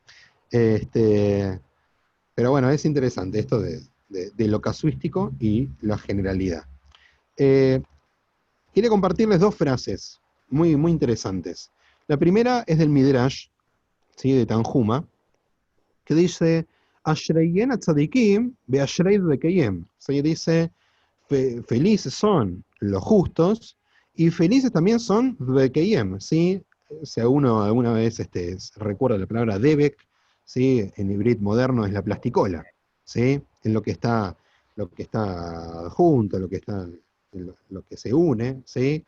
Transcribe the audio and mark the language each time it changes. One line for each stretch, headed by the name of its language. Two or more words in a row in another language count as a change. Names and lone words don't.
Spanish: Pero bueno, es interesante esto de lo casuístico y la generalidad. Quiero compartirles dos frases muy, muy interesantes. La primera es del Midrash, ¿sí? De Tanjuma, que dice,
Hebrew: אשריהם הצדיקים ואשרי דבקיהם.
Spanish: ¿Sí? Dice, felices son los justos, y felices también son dekeyem, ¿sí? Si uno alguna vez recuerda la palabra debek, ¿sí? En hibrid moderno es la plasticola, ¿sí? En lo que está junto, lo que se une, ¿sí?